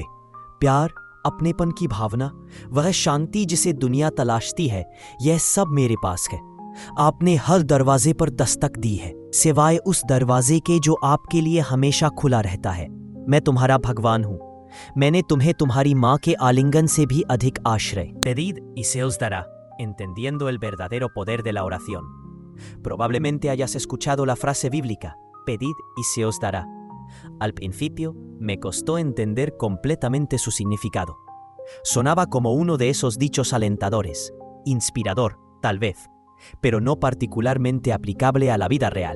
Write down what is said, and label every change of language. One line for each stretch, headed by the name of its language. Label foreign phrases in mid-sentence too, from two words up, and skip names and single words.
Hindi: प्यार, अपनेपन की भावना, वह शांति जिसे दुनिया तलाशती है, यह सब मेरे पास है। आपने हर दरवाजे पर दस्तक दी है, सिवाय उस दरवाजे के जो आपके लिए हमेशा खुला रहता है। मैं तुम्हारा भगवान हूं। मैंने तुम्हें तुम्हारी मां के आलिंगन से भी अधिक आश्रय।
Spanish: Pedid y se os dará, entendiendo el verdadero poder de la oración. Probablemente hayas escuchado la frase bíblica, pedid y se os dará. Al principio me costó entender completamente su significado. Sonaba como uno de esos dichos alentadores, inspirador, tal vez, pero no particularmente aplicable a la vida real.